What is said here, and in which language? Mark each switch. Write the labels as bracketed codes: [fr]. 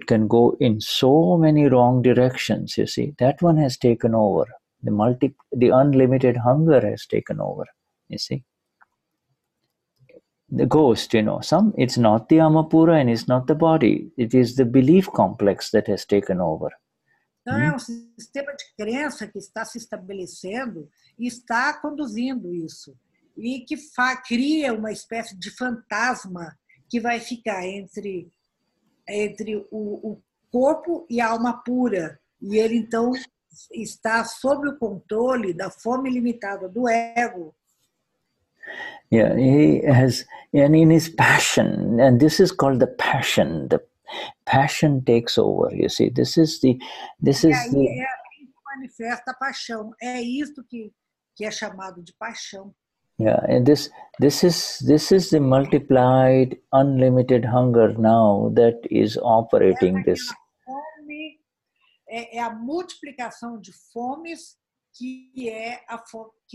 [en] It can go in so many wrong directions, you see. That one has taken over. The unlimited hunger has taken over, you see. The ghost, it's not the Amapura and it's not the body. It is the belief complex that has taken over. [pt] Então, é um sistema de crença que está se estabelecendo e está conduzindo isso. E que cria uma espécie de fantasma que vai ficar entre o corpo e a alma pura. E ele, então, está sob o controle da fome limitada do ego. [en] Yeah, he has, and in his passion, and this is called the passion takes over, you see. This is the [pt] manifesta a paixão. É isto que é chamado de paixão. [en] Yeah, and this is the multiplied, unlimited hunger now that is operating this. [pt] Fome é a multiplicação de fomes que é a fome